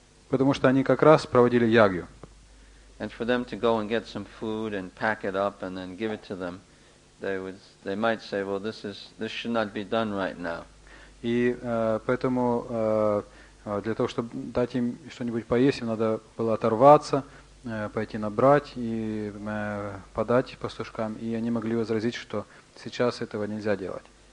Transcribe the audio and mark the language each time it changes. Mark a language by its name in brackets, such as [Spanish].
[Russian] Потому что они как раз проводили ягью. [English] And for them to go and get some food and pack it up and then give it to them, they might say, well, this should not be done right now. [Russian] И поэтому для того, чтобы дать им что-нибудь поесть, им надо было оторваться, пойти набрать и подать пастушкам, и они могли возразить, что сейчас этого нельзя делать.